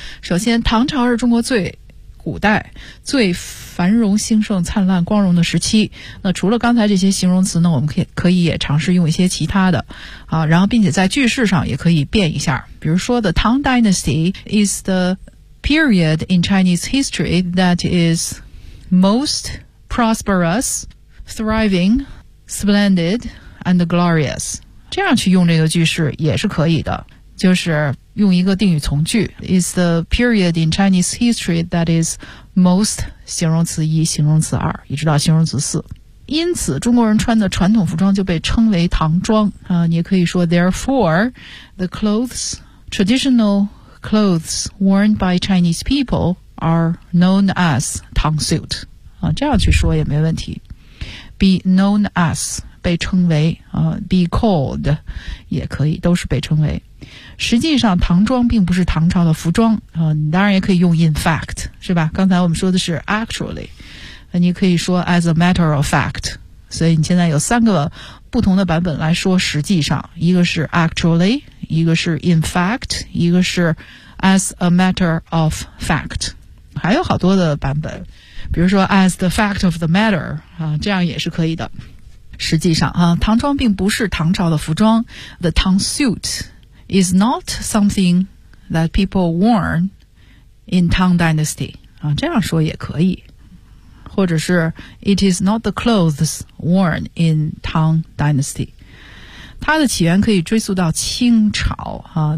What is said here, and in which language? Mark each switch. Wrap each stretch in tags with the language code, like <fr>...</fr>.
<zh>首先，唐朝是中国最古代最繁荣兴盛灿烂光荣的时期，那除了刚才这些形容词呢，我们可以也尝试用一些其他的啊，然后并且在句式上也可以变一下，比如说</zh> <en>the Tang dynasty is the period in Chinese history that is most prosperous, thriving, splendid, and glorious.</en> <zh>这样去用这个句式也是可以的，就是用一个定语从句。</zh> <en>Is the period in Chinese history that is most</en> <zh>形容词一、形容词二，一直到形容词四。因此，中国人穿的传统服装就被称为唐装。你也可以说</zh> <en>Therefore, the clothes, traditional clothes worn by Chinese people are known as 唐 suit.</en> <zh>这样去说也没问题。</zh> <en>Be known as,</en> <zh>被称为</zh> <en>be called,</en> <zh>也可以都是被称为。实际上唐装并不是唐朝的服装当然也可以用 in fact, 是吧，刚才我们说的是 actually, 你可以说</zh> <en>as a matter of fact,</en> <zh>所以你现在有三个不同的版本来说实际上，一个是 actually, 一个是 in fact, 一个是 as a matter of fact, 还有好多的版本。比如说</zh> <en>as the fact of the matter,</en> <zh>这样也是可以的。实际上唐装并不是唐朝的服装。</zh> <en>The Tang suit is not something that people worn in Tang dynasty.</en> <zh>这样说也可以。或者是</zh> <en>it is not the clothes worn in Tang dynasty.</en> <zh>它的起源可以追溯到清朝啊。</zh>